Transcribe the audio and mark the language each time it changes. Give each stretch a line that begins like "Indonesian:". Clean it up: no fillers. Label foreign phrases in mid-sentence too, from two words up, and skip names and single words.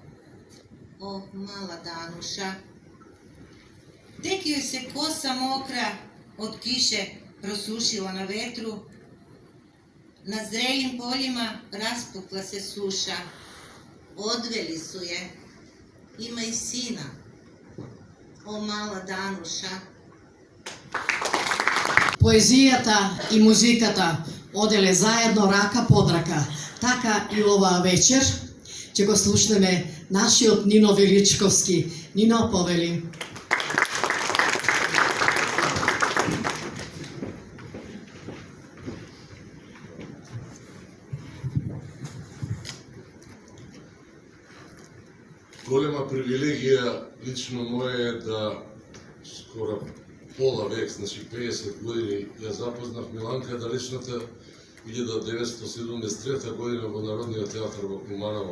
Serbian: O, mala Danuša, tek joj se kosa mokra od kiše prosušila na vetru, na zrelim poljima raspukla se suša, odveli su je, ima i sina. O, mala Danuša.
Macedonian: Поезијата и музиката оделе заедно рака под рака. Така и оваа вечер ќе го слушнеме нашиот Нино Величковски. Нино, повели. Голема привилегија лично моја е да скоро пола век, значи 50 години, ја запознав Миланка далечната 1973 година во Народниот театар во Куманово.